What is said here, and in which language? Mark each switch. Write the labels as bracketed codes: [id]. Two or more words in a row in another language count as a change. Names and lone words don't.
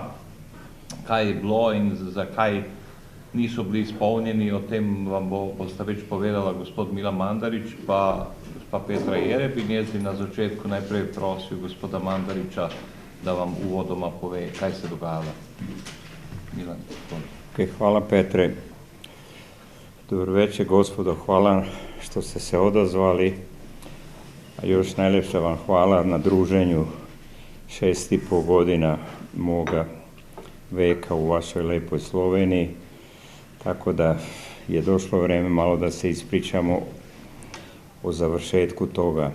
[sl] Kaj je bilo in zakaj niso bili izpolnjeni, o tem vam bosta več povedala gospod Milan Mandarić pa gospa Petra Jereb, in jaz bi na začetku najprej prosil gospoda Mandarića, da vam uvodoma pove, kaj se dogajalo. Milan, [sr] hvala Petre. Dobro večer gospodo, hvala što ste se odazvali, a još najljepša vam hvala na druženju 6,5 godina moga veka u vašoj lepoj Sloveniji, tako da je došlo vreme malo da se ispričamo o završetku toga.